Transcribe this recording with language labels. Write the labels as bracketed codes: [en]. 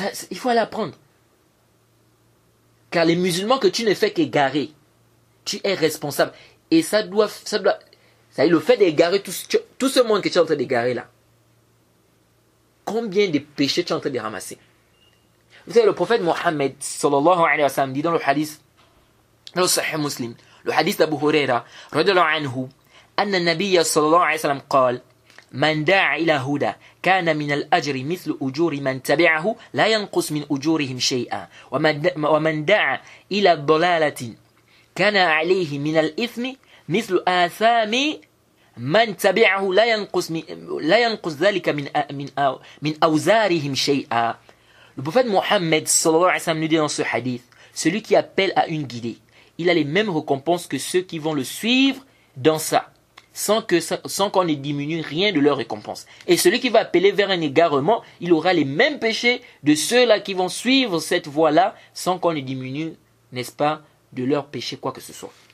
[fr] Il faut aller apprendre. Car les musulmans que tu ne fais qu'égarer, tu es responsable. Et ça le fait d'égarer tout ce monde que tu es en train d'égarer là. Combien de péchés tu es en train de ramasser? Vous savez, le prophète Mohammed sallallahu alayhi wa sallam dit dans le hadith, dans le Sahih Muslim, le hadith d'Abu Huraira, radiyallahu anhu, [ar] أن النبي صلى الله عليه وسلم قال من دعا إلى هدى كان من الأجر مثل أجور من تبعه لا ينقص من أجورهم شيئا ومن دعا إلى ضلالة كان عليه من الإثم مثل آثام من تبعه لا ينقص ذلك من أوزارهم شيئا. [fr] Le prophète Mohammed sallallahu alayhi wa sallam nous dit dans ce hadith, celui qui appelle à une guidée, il a les mêmes récompenses que ceux qui vont le suivre dans ça, sans qu'on ne diminue rien de leur récompense. Et celui qui va appeler vers un égarement, il aura les mêmes péchés de ceux-là qui vont suivre cette voie-là, sans qu'on ne diminue, n'est-ce pas, de leur péché quoi que ce soit.